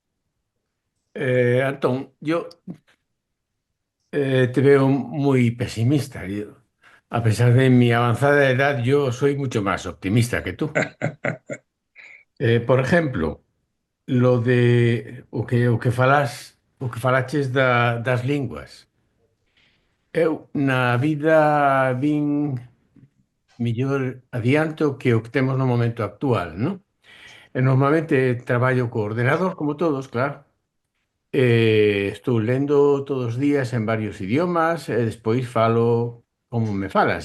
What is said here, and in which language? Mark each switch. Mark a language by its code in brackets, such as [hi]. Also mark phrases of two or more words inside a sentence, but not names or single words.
[es] Antón, yo te veo muy pesimista. A pesar de mi avanzada edad, yo soy mucho más optimista que tú. Por ejemplo, lo de [gl] o que falaches das linguas. Eu, na vida, vin mellor adianto que o que temos no momento actual, non? E normalmente traballo co ordenador, como todos, claro, Estou lendo todos os días en varios idiomas e despois falo como me fala.